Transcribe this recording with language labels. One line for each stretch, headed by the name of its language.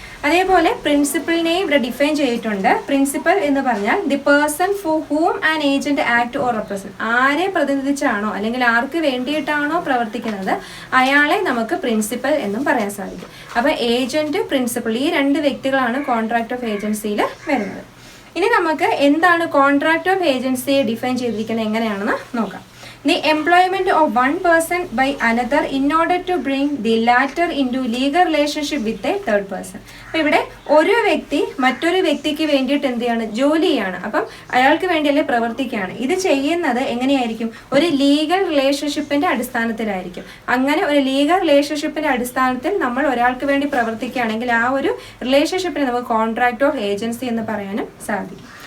Malayalam: അതേപോലെ പ്രിൻസിപ്പലിനെയും ഇവിടെ ഡിഫൈൻ ചെയ്തിട്ടുണ്ട്. പ്രിൻസിപ്പൽ എന്ന് പറഞ്ഞാൽ
English: the person for whom an agent act or represent,
Malayalam: ആരെ പ്രതിനിധിച്ചാണോ അല്ലെങ്കിൽ ആർക്ക് വേണ്ടിയിട്ടാണോ പ്രവർത്തിക്കുന്നത് അയാളെ നമുക്ക് പ്രിൻസിപ്പൽ എന്നും പറയാൻ സാധിക്കും. അപ്പോൾ ഏജന്റ്, പ്രിൻസിപ്പൽ, ഈ രണ്ട് വ്യക്തികളാണ് കോൺട്രാക്ട് ഓഫ് ഏജൻസിയിൽ വരുന്നത്. ഇനി നമുക്ക് എന്താണ് കോൺട്രാക്ട് ഓഫ് ഏജൻസിയെ ഡിഫൈൻ ചെയ്തിരിക്കുന്നത് എങ്ങനെയാണെന്ന് നോക്കാം.
English: The employment of one person by another in order to bring the latter into legal relationship with a third person.
Malayalam: അപ്പം ഇവിടെ ഒരു വ്യക്തി മറ്റൊരു വ്യക്തിക്ക് വേണ്ടിയിട്ട് എന്ത് ചെയ്യാണ്, ജോലി ചെയ്യാണ്. അപ്പം അയാൾക്ക് വേണ്ടിയല്ലേ പ്രവർത്തിക്കുകയാണ്. ഇത് ചെയ്യുന്നത് എങ്ങനെയായിരിക്കും, ഒരു ലീഗൽ റിലേഷൻഷിപ്പിന്റെ അടിസ്ഥാനത്തിലായിരിക്കും. അങ്ങനെ ഒരു ലീഗൽ റിലേഷൻഷിപ്പിന്റെ അടിസ്ഥാനത്തിൽ നമ്മൾ ഒരാൾക്ക് വേണ്ടി പ്രവർത്തിക്കുകയാണെങ്കിൽ ആ ഒരു റിലേഷൻഷിപ്പിനെ നമുക്ക് കോൺട്രാക്ട് ഓഫ് ഏജൻസി എന്ന് പറയാനും സാധിക്കും.